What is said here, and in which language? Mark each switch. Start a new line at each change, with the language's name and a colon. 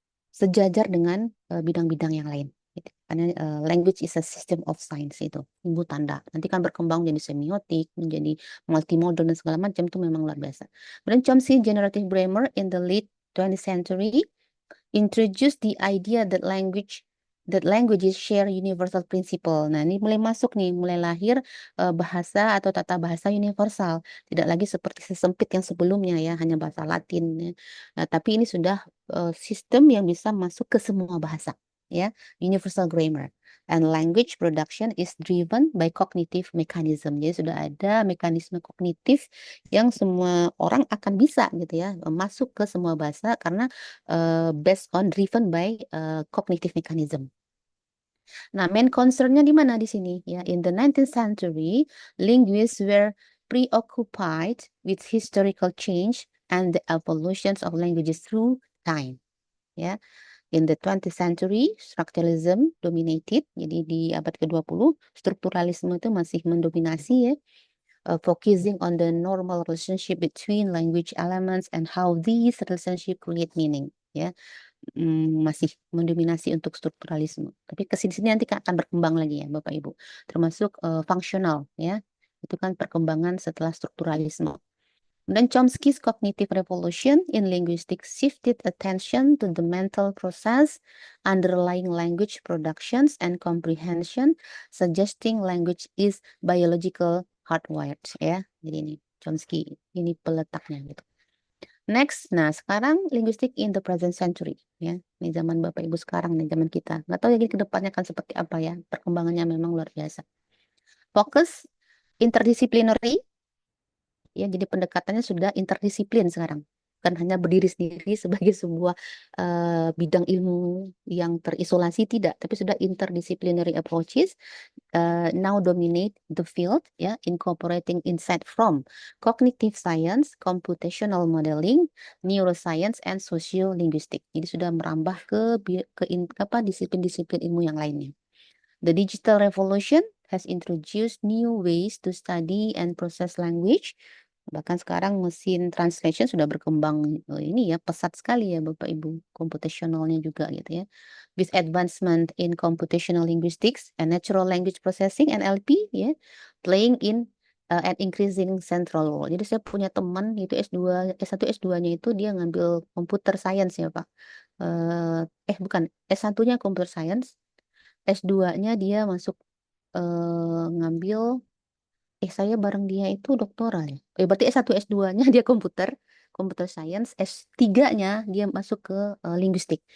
Indonesian: Sejajar dengan bidang-bidang yang lain. Gitu. Karena
English: language is a system of science
Indonesian: itu, ibu tanda. Nanti kan berkembang menjadi semiotik, menjadi multimodal dan segala macam itu memang luar biasa.
English: Kemudian Chomsky generative grammar in the late 20th century introduced the idea that languages share universal principle.
Indonesian: Nah, ini mulai masuk nih, mulai lahir bahasa atau tata bahasa universal. Tidak lagi seperti sesempit yang sebelumnya ya, hanya bahasa Latin ya. Nah, tapi ini sudah sistem yang bisa masuk ke semua bahasa ya, universal grammar.
English: And language production is driven by cognitive mechanism.
Indonesian: Jadi sudah ada mekanisme kognitif yang semua orang akan bisa gitu ya, masuk ke semua bahasa karena
English: driven by cognitive mechanism.
Indonesian: Nah, main concernnya di mana di sini ya?
English: In the 19th century, linguists were preoccupied with historical change and the evolutions of languages through time. Ya, in the 20th century, structuralism dominated.
Indonesian: Jadi di abad ke-20, strukturalisme itu masih mendominasi ya.
English: Focusing on the normal relationship between language elements and how these relationship create meaning.
Indonesian: Ya, masih mendominasi untuk strukturalisme. Tapi kesini-sini nanti akan berkembang lagi ya Bapak Ibu. Termasuk fungsional ya. Itu kan perkembangan setelah strukturalisme.
English: Dan Chomsky's cognitive revolution in linguistics shifted attention to the mental process underlying language productions and comprehension, suggesting language is biological hardwired ya.
Indonesian: Jadi ini Chomsky, ini peletaknya gitu. Next, nah sekarang
English: linguistic in the present century
Indonesian: ya. Ini zaman Bapak Ibu sekarang nih, zaman kita. Nggak tahu ya ke depannya akan seperti apa ya. Perkembangannya memang luar biasa. Fokus interdisciplinary ya, jadi pendekatannya sudah interdisiplin sekarang, bukan hanya berdiri sendiri sebagai sebuah bidang ilmu yang terisolasi, tidak, tapi sudah
English: interdisciplinary approaches now dominate the field ya, incorporating insight from cognitive science, computational modeling, neuroscience, and sociolinguistic.
Indonesian: Jadi sudah merambah ke disiplin-disiplin ilmu yang lainnya.
English: The digital revolution has introduced new ways to study and process language.
Indonesian: Bahkan sekarang mesin translation sudah berkembang ini ya, pesat sekali ya Bapak Ibu, computationalnya juga gitu ya.
English: With advancement in computational linguistics and natural language processing NLP ya, playing in an increasing central role.
Indonesian: Jadi saya punya teman itu S1 S2-nya itu dia ngambil computer science ya Pak. Bukan, S1-nya computer science, S2-nya dia masuk ngambil saya bareng dia itu doktoral ya. Berarti S1 S2-nya dia computer science, S3-nya dia masuk ke linguistik.